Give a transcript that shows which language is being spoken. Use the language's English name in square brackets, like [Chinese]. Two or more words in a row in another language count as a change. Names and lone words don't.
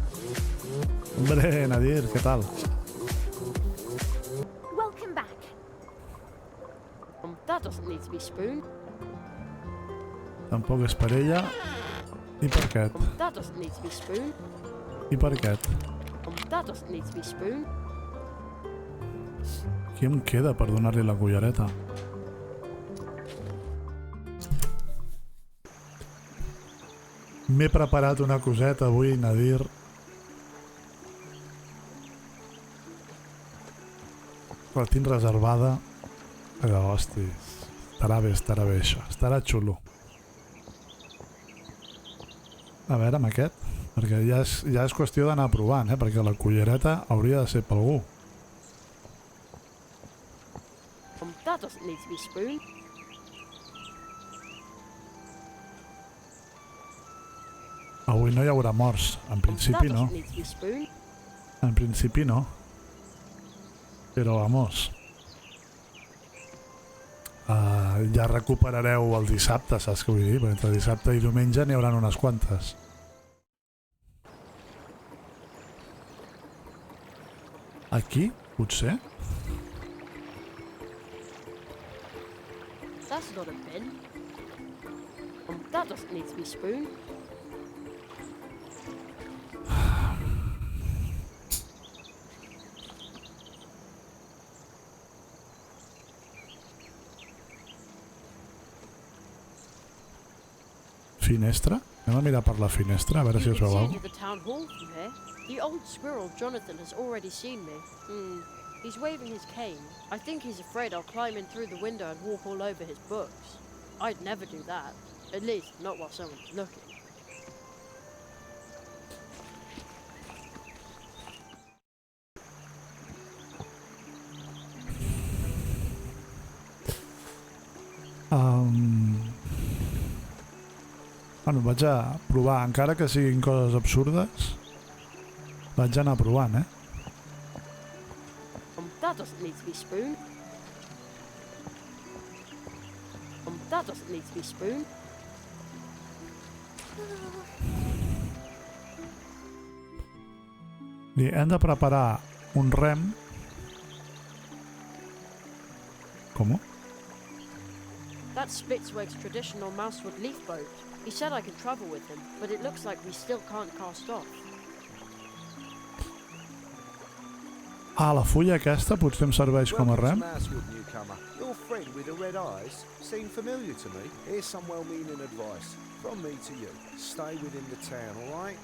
[Catalan] Hombre, Nadir, què tal? [English] Welcome back. to be spoon. [Catalan] Tampoc és per ella. I per aquest. [English] That doesn't need to be spoon. [Catalan] I per aquest. [English] That doesn't need to be spoon. [Catalan] Qui em queda per donar-li la cullereta? M'he preparat una coseta avui, Nadir. La tinc reservada. Però, hosti, estarà bé això. Estarà xulo. A veure, amb aquest. Perquè ja és qüestió d'anar provant, perquè la cullereta hauria de ser per algú. [English] That doesn't need to be spoon. [Catalan] Avui no hi haurà morts. En principi [English] That [Catalan] no. [English] doesn't need to be spoon. [Catalan] En principi no. Però vamos. Ja recuperareu el dissabte, saps què vull dir? Perquè entre dissabte i diumenge n'hi haurà unes quantes. Aquí, potser? [English] That's not a bin. That doesn't need to be spoon. [Catalan] Finestra? Anem a mirar per la finestra, a veure si [English] You [Catalan] us [English] can [Catalan] veu [English] see [Catalan] alguna [English] into the town hall from here. The old squirrel Jonathan has already seen me. He's waving his cane. I think he's afraid I'll climb in through the window and walk all over his books. I'd never do that. At least, not while someone's looking. [Catalan] Bueno, vaig a provar, encara que siguin coses absurdes, vaig anar provant, [English] That doesn't need to be spoon. That doesn't need to be spoon. [Catalan] Hem de preparar un rem. Com? [English] That's Spitzweg's traditional mousewood leaf boat. He said I could travel with him, but it looks like we still can't cast off. [Catalan] La fulla aquesta potser em serveix com a rem. [English] Your friend with the red eyes seemed familiar to me. Here's some well-meaning advice from me to you. Stay within the town, all right?